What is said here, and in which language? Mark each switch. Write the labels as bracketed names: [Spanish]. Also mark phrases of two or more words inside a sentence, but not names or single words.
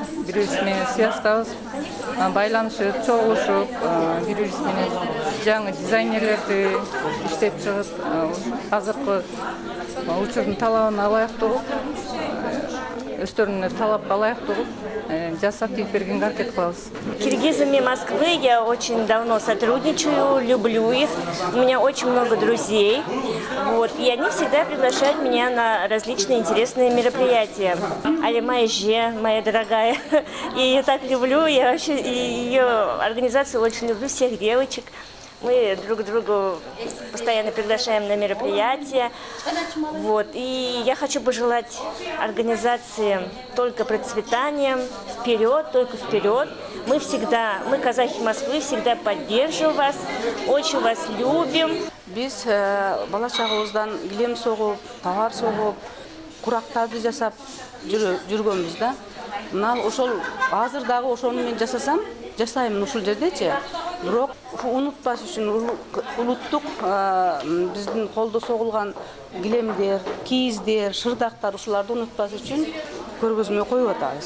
[Kyrgyz] Бири-бирибиз менен связьтабыз, байланышып, чогулушуп, бири-бирибиз менен жаңы дизайнерлерди иштеп чыгып, азыркы учурдун талабына ылайыктуу, өздөрүнүн талапка ылайыктуу жасап тигип бергенге аракет кылабыз. [Russian] Киргизами Москвы я очень давно сотрудничаю, люблю их. У меня очень много друзей. И они всегда приглашают меня на различные интересные мероприятия. Алима Эже, моя дорогая, я ее так люблю, я вообще ее организацию очень люблю, всех девочек. Мы друг другу постоянно приглашаем на мероприятия. И я хочу пожелать организации только процветания, вперед, только вперед. Мы, казахи Москвы, всегда поддерживаем вас, очень вас любим. [Kyrgyz] Биз бала чагыбыздан килем согуп, товар согуп, курактарды жасап жүргөнбүз да. Мына ошол азыр дагы ошону мен жасайм ушул жердечи. Бирок унутпаш үчүн улуттук биздин колдо согулган килемдер, кийиздер, шырдактар ушуларды унутпаш үчүн көргөзмө коюп атабыз.